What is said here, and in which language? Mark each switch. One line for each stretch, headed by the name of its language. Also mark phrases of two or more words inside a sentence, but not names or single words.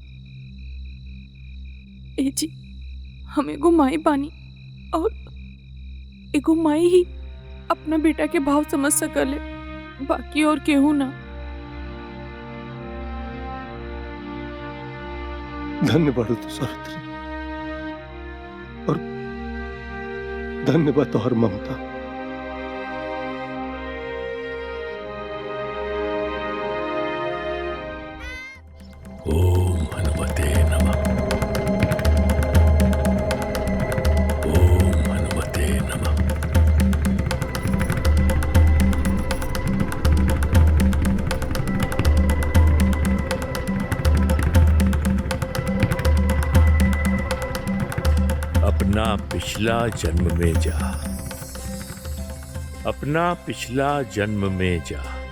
Bhojpuri: ए जी, हम एगो माई बानी और एगो माई ही अपना बेटा के भाव समझ सकले, बाकी और केहू ना। धन्य बाड़ू तू सावित्री और धन्यवाद तोहर ममता।
Sanskrit: ओम हनुमते नमः। ओम हनुमते नमः।
Bhojpuri: अपना पिछला जन्म में जा, अपना पिछला जन्म में जा।